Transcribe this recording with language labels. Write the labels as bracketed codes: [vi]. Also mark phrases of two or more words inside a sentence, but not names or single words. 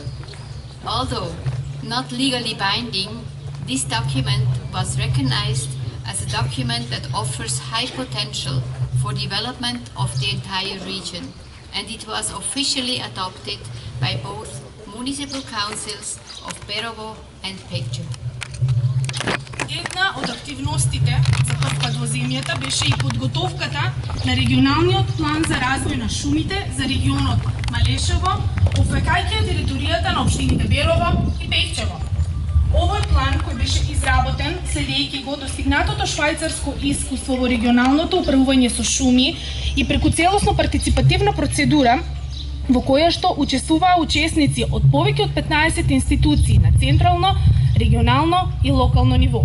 [en] Although not legally binding, this document was recognized as a document that offers high potential for development of the entire region, and it was officially adopted by both municipal councils of Berovo and Pekčevo. [mk] Една од активностите за повпад во земјата беше и подготовката на регионалниот план за развој на шумите за регионот Малешево, опфаќајќи територијата на општините Берово и Пекчево. Овој план кој беше изработен следејќи го достигнатото швајцарско искуство во регионалното управување со шуми и преку целосно партиципативна процедура во која што учествуваа учесници од повеќе од 15 институции на централно, регионално и локално ниво.